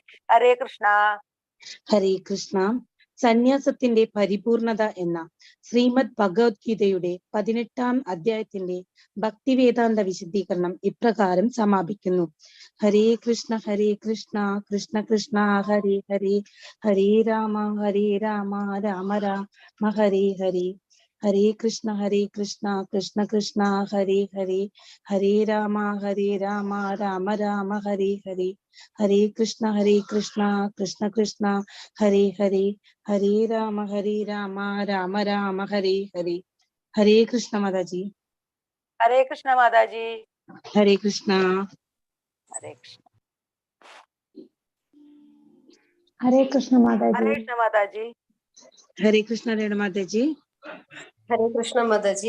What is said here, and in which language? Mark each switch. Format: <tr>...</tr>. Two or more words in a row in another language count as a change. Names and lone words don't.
<ml>ഹരേ കൃഷ്ണ. ഹരേ കൃഷ്ണ. സന്യാസത്തിന്റെ പരിപൂർണത എന്ന ശ്രീമദ് ഭഗവത്ഗീതയുടെ 18-ാം അധ്യായത്തിന്റെ ഭക്തിവേദാന്ത വിശദീകരണം ഇപ്രകാരം സമാപിക്കുന്നു.</ml> <sa>ഹരേ കൃഷ്ണ കൃഷ്ണ കൃഷ്ണ ഹരേ ഹരേ ഹരേ രാമ രാമ രാമ ഹരേ ഹരേ. ഹരേ കൃഷ്ണ കൃഷ്ണ കൃഷ്ണ ഹരേ ഹരേ, ഹരേ രാമ രാമ രാമ ഹരേ ഹരേ, ഹരേ കൃഷ്ണ കൃഷ്ണ കൃഷ്ണ ഹരേ ഹരേ, ഹരേ രാമ രാമ രാമ ഹരേ ഹരേ.</sa> <ml>ഹരേ കൃഷ്ണ മാതാജി. ഹരേ കൃഷ്ണ മാതാജി. ഹരേ കൃഷ്ണ. ഹരേ കൃഷ്ണ. ഹരേ കൃഷ്ണ മാതാജി. ഹരേ കൃഷ്ണ മാതാജി. ഹരേ കൃഷ്ണ രേണു മാതാജി. ഹരേ കൃഷ്ണ മാതാജി.</ml>